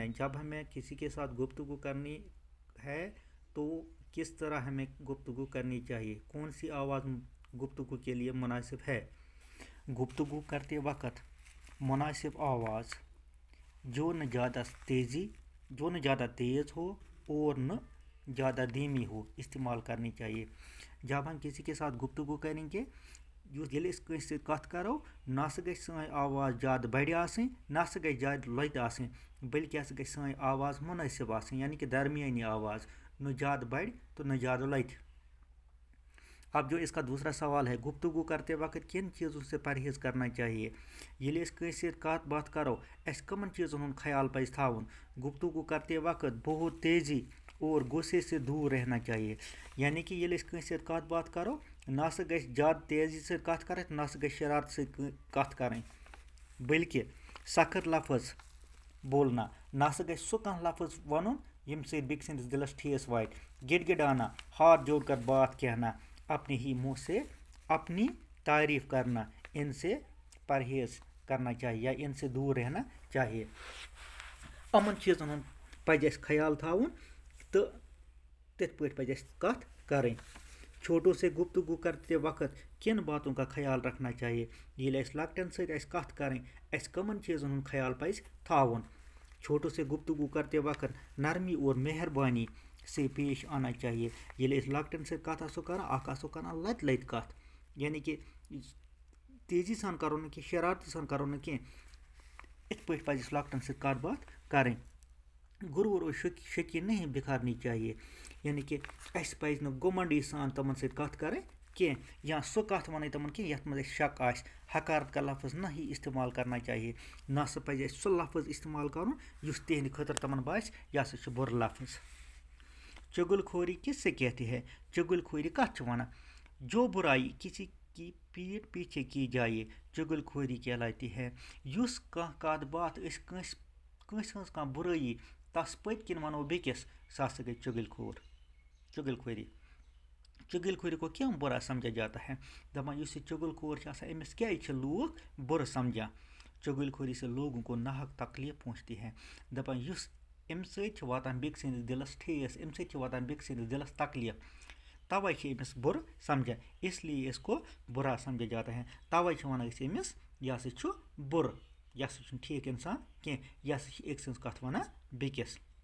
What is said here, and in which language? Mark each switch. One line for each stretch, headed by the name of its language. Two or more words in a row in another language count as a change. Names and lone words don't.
Urdu: جب ہمیں کسی کے ساتھ گفتگو کرنی ہے تو کس طرح ہمیں گفتگو کرنی چاہیے، کون سی آواز گفتگو کے لیے مناسب ہے. گفتگو کرتے وقت مناسب آواز جو نہ زیادہ تیز ہو اور نہ زیادہ دھیمی ہو استعمال کرنی چاہیے. جب ہم کسی کے ساتھ گفتگو کریں گے,
Kashmiri: ییٚلہِ أسۍ کٲنٛسہِ سۭتۍ کَتھ کَرو نہ سا گژھِ سٲنۍ آواز زیادٕ بَڑِ آسٕنۍ نہ سا گژھِ زیادٕ لۄتہِ آسٕنۍ، بلکہِ ہسا گژھِ سٲنۍ آواز مُنٲسِب آسٕنۍ،
Urdu: یعنی کہ درمیانی آواز، نہ زیادہ بڑِ تو نہ زیادہ لۄتہِ۔ اب جو اس کا دوسرا سوال ہے، گفتگو کرتے وقت کن چیزوں سے پرہیز کرنا چاہیے۔
Kashmiri: ییٚلہِ أسۍ کٲنٛسہِ سۭتۍ کَتھ باتھ کَرو اَسہِ کٕمن چیٖزن ہُنٛد خیال پَزِ تھاوُن۔
Urdu: گفتگو کرتے وقت بہت تیزی اور غصے سے دور رہنا چاہیے، یعنی کہ
Kashmiri: ییٚلہِ أسۍ کٲنٛسہِ سۭتۍ کَتھ باتھ کَرو نہ سا گژھِ زیادٕ تیزی سۭتۍ کَتھ کَرٕنۍ نہ سا گژھِ شرارتہٕ سۭتۍ کَتھ کَرٕنۍ، بلکہِ
Urdu: سخت لفظ بولنا،
Kashmiri: نہ سا گژھِ سُہ کانٛہہ لفظ وَنُن ییٚمہِ سۭتۍ بیٚکہِ سٕنٛدِس دِلس ٹھیس واتہِ۔
Urdu: گِڑ گِڑانا، ہاتھ جوڑ کر بات کہنا، اپنے ہی منہ سے اپنی تعریف کرنا، ان سے پرہیز کرنا چاہیے یا ان سے دور رہنا چاہیے۔
Kashmiri: یِمن چیٖزن ہُنٛد پَزِ اَسہِ خیال تھاوُن تہٕ تِتھ پٲٹھۍ پَزِ اَسہِ کَتھ کَرٕنۍ۔
Urdu: چھوٹوں سے گفتگو کرتے وقت کن باتوں کا خیال رکھنا چاہیے۔
Kashmiri: ییٚلہِ اَسہِ لۄکٹٮ۪ن سۭتۍ آسہِ کَتھ کَرٕنۍ اَسہِ کٕمن چیٖزن ہُنٛد خیال پَزِ تھاوُن۔
Urdu: چھوٹوں سے گفتگو کرتے وقت نرمی اور مہربانی سے پیش آنا چاہیے۔
Kashmiri: ییٚلہِ أسۍ لۄکٹٮ۪ن سۭتۍ کَتھ آسو کران اکھ آسو کران لَتہِ لَتہِ کَتھ، یعنی کہ تیزی سان کرو نہٕ کینٛہہ، شرارتہٕ سان کرو نہٕ کینٛہہ، یِتھ پٲٹھۍ پَزِ اَسہِ لۄکٹٮ۪ن سۭتۍ کَتھ باتھ کَرٕنۍ۔
Urdu: غرور اور شکی نہیں بکھارنی چاہیے، یعنی کہ
Kashmiri: اَسہِ پَزِ نہٕ گُمنڈی سان تِمن سۭتۍ کَتھ کَرٕنۍ کینٛہہ یا سُہ کَتھ وَنٕنۍ تِمن کینٛہہ یَتھ منٛز اَسہِ شک آسہِ۔
Urdu: حقارت کا لفظ نہیں استعمال کرنا چاہیے،
Kashmiri: نہ سا پَزِ اَسہِ سُہ لفظ استعمال کَرُن یُس تِہنٛدِ خٲطرٕ تِمن باسہِ یہِ ہسا چھُ بُرٕ لفظ۔
Urdu: چُگل خوری کس سے کہتے ہیں۔
Kashmiri: چُگل خوری کَتھ چھِ وَنان؟
Urdu: جو برائی کسی کی پیٹھ پیچھے کی جائے چُگل خوری کہلاتی ہے۔
Kashmiri: یُس کانٛہہ کَتھ باتھ أسۍ کٲنٛسہِ ہٕنٛز کانٛہہ بُرٲیی تَس پٔتۍ کِنۍ وَنو بیٚکِس، سُہ ہسا گٔے چُگل خوری۔
Urdu: چُگل خوری کو کیوں برا سمجھا جاتا ہے؟
Kashmiri: دَپان یُس یہِ چُگل خور چھِ آسان أمِس کیٛازِ چھِ لوٗکھ بُرٕ سمجھان؟
Urdu: چُگل خوری سے لوگوں کو ناحق تکلیف پہنچتی ہے۔
Kashmiri: دَپان یُس اَمہِ سۭتۍ چھِ واتان بیٚکہِ سٕنٛدِس دِلس ٹھیس، اَمہِ سۭتۍ چھِ واتان بیٚکہِ سٕنٛدِس دِلس تکلیف، تَوَے چھِ أمِس بُرٕ سمجھان،
Urdu: اس لیے اس کو برا سمجھا جاتا ہے۔
Kashmiri: تَوَے چھِ وَنان أسۍ أمِس یہِ ہسا چھُ بُرٕ، یہِ ہسا چھُنہٕ ٹھیٖک اِنسان کینٛہہ، یہِ ہسا چھِ أکۍ سٕنٛز کَتھ وَنان بیٚکِس۔